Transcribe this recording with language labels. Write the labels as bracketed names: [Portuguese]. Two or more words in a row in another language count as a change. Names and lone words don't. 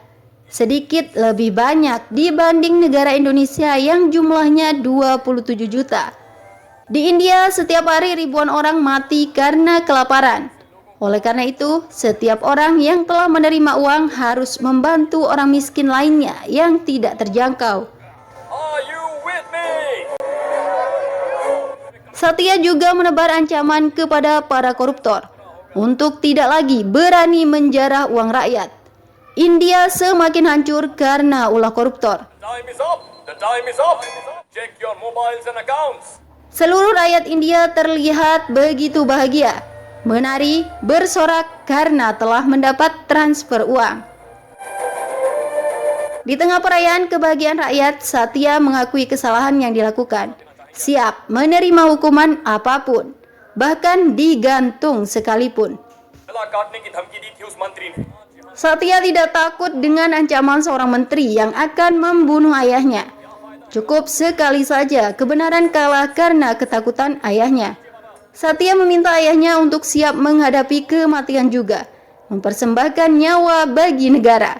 [Indonesian] Sedikit lebih banyak dibanding negara Indonesia yang jumlahnya 27 juta. Di India setiap hari ribuan orang mati karena kelaparan. Oleh karena itu, setiap orang yang telah menerima uang harus membantu orang miskin lainnya yang tidak terjangkau. [English] Are you with me? [Indonesian] Satya juga menebar ancaman kepada para koruptor untuk tidak lagi berani menjarah uang rakyat. India semakin hancur karena ulah koruptor. [English] Time is up. The time is up. Check your mobiles and accounts. [Indonesian] Seluruh rakyat India terlihat begitu bahagia, menari, bersorak karena telah mendapat transfer uang. Di tengah perayaan kebahagiaan rakyat, Satya mengakui kesalahan yang dilakukan. Siap menerima hukuman apapun, bahkan digantung sekalipun. [Hindi] गला काटने की धमकी दी थी उस मंत्री ने. [Indonesian] Satya tidak takut dengan ancaman seorang menteri yang akan membunuh ayahnya. Cukup sekali saja kebenaran kalah karena ketakutan ayahnya. Satya meminta ayahnya untuk siap menghadapi kematian juga, mempersembahkan nyawa bagi negara.